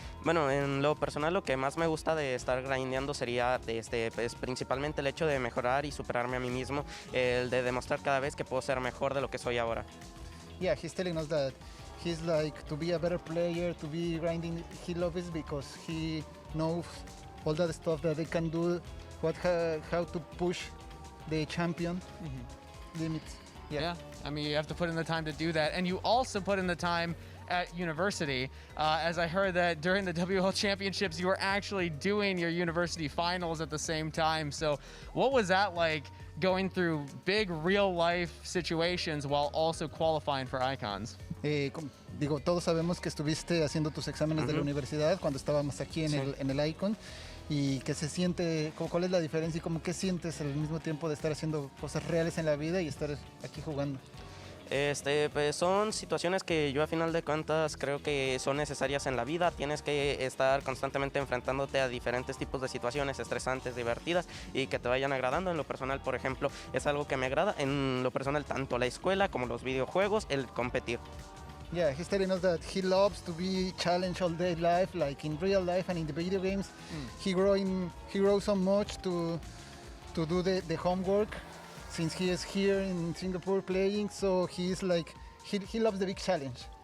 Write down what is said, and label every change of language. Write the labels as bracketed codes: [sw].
[es] Bueno, en lo personal, lo que más me gusta de estar grindeando sería pues, principalmente el hecho de mejorar y superarme a mí mismo, el de demostrar cada vez que puedo ser mejor de lo que soy ahora. [en] Yeah, he's telling us that he's like to be a better player, to be grinding. He loves it because he knows all that stuff that they can do how to push the champion limits. Yeah, I mean, you have to put in the time to do that. And you also put in the time at university. As I heard that during the WL Championships, you were actually doing your university finals at the same time. So what was that like, going through big real-life situations while also qualifying for Icons? [es] Digo, todos sabemos que estuviste haciendo tus exámenes de la universidad cuando estábamos aquí en el Icon. Y que se siente, ¿cuál es la diferencia y cómo qué sientes al mismo tiempo de estar haciendo cosas reales en la vida y estar aquí jugando? Pues son situaciones que yo a final de cuentas creo que son necesarias en la vida. Tienes que estar constantemente enfrentándote a diferentes tipos de situaciones estresantes, divertidas y que te vayan agradando. En lo personal, por ejemplo, es algo que me agrada. En lo personal, tanto la escuela como los videojuegos, el competir. [en] Yeah, he's telling us that he loves to be challenged all day life, like in real life and in the video games. He grows so much to do the homework since he is here in Singapore playing. So he's like he loves the big challenge.